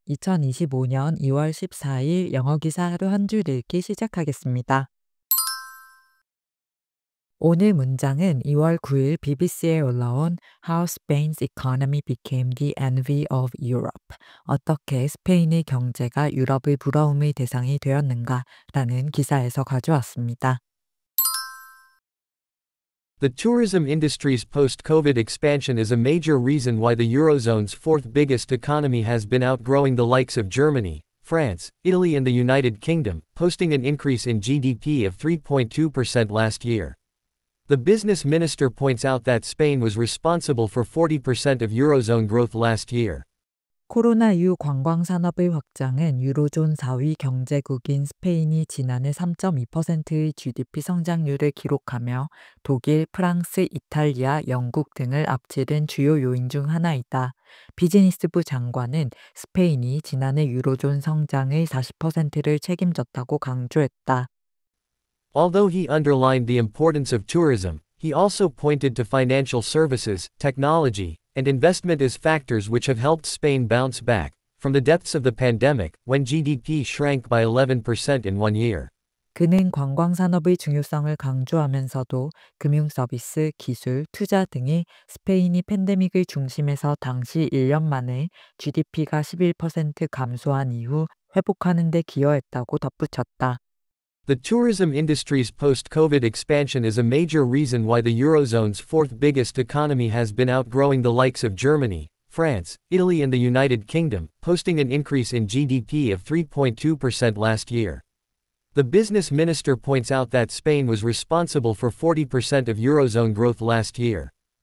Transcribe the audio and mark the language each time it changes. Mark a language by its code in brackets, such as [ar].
[ko] 2025년 2월 14일 영어 기사 하루 한 줄 읽기 시작하겠습니다. 오늘 문장은 2월 9일 BBC에 올라온 [en] How Spain's economy became the envy of Europe. [ko] 어떻게 스페인의 경제가 유럽의 부러움의 대상이 되었는가? 라는 기사에서 가져왔습니다. [en] The tourism industry's post-COVID expansion is a major reason why the Eurozone's fourth biggest economy has been outgrowing the likes of Germany, France, Italy and the United Kingdom, posting an increase in GDP of 3.2% last year. The business minister points out that Spain was responsible for 40% of Eurozone growth last year. [ko] 코로나 이후 관광 산업의 확장은 유로존 4위 경제국인 스페인이 지난해 3.2%의 GDP 성장률을 기록하며 독일, 프랑스, 이탈리아, 영국 등을 앞지른 주요 요인 중 하나이다. 비즈니스부 장관은 스페인이 지난해 유로존 성장의 40%를 책임졌다고 강조했다. [en] Although he underlined the importance of tourism, he also pointed to financial services, technology, and investment as factors which have helped Spain bounce back from the depths of the pandemic, when GDP shrank by 11% in 1 year. [ko] 그는 관광 산업의 중요성을 강조하면서도 금융 서비스, 기술, 투자 등이 스페인이 팬데믹의 중심에서 당시 1년 만에 GDP가 11% 감소한 이후 회복하는 데 기여했다고 덧붙였다. [en] The tourism industry's post-COVID expansion is a major reason why the Eurozone's fourth biggest economy has been outgrowing the likes of Germany, France, Italy and the United Kingdom, posting an increase in GDP of 3.2% last year. The business minister points out that Spain was responsible for 40% of Eurozone growth last year.